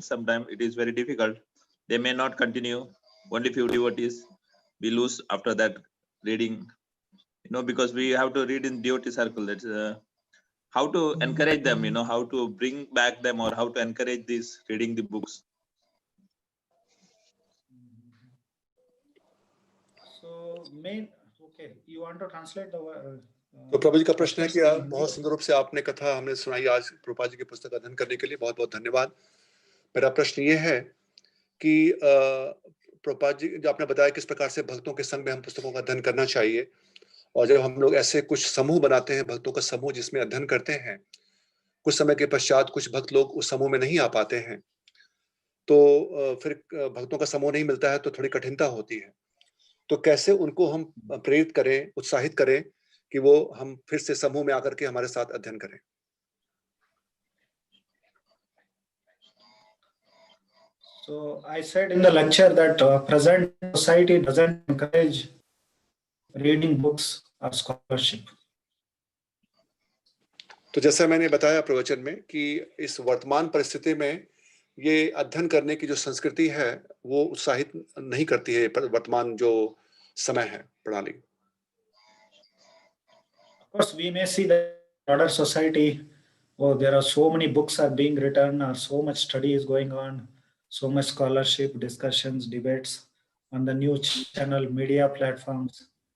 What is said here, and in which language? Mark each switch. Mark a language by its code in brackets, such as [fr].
[en] Sometimes it is very difficult. They may not continue. Only few devotees we lose after that reading, because we have to read in devotee circle. That's how to encourage them, how to bring back them, or how to encourage this reading the books. So okay, you want to translate the [hi] तो प्रभु जी का प्रश्न है कि बहुत सुंदर रूप से आपने कथा हमने सुनाई आज प्रभुपाद जी की पुस्तक अध्ययन करने के लिए बहुत बहुत धन्यवाद। मेरा प्रश्न ये है कि प्रभुपाद जी जो आपने बताया किस प्रकार से भक्तों के संग में हम पुस्तकों का अध्ययन करना चाहिए, और जब हम लोग ऐसे कुछ समूह बनाते हैं, भक्तों का समूह जिसमें अध्ययन करते हैं, कुछ समय के पश्चात कुछ भक्त लोग उस समूह में नहीं आ पाते हैं, तो फिर भक्तों का समूह नहीं मिलता है तो थोड़ी कठिनता होती है। तो कैसे उनको हम प्रेरित करें, उत्साहित करें कि वो हम फिर से समूह में आकर के हमारे साथ अध्ययन करें? [en] So I said in the lecture that present society doesn't encourage reading books or scholarship. [hi] तो जैसा मैंने बताया प्रवचन में कि इस वर्तमान परिस्थिति में ये अध्ययन करने की जो संस्कृति है वो उत्साहित नहीं करती है वर्तमान जो समय है प्रणाली। [en] Of course, we may see that broader society, there are so many books are being written, or so much study is going on, so much scholarship, discussions, debates on the news channel, media platforms.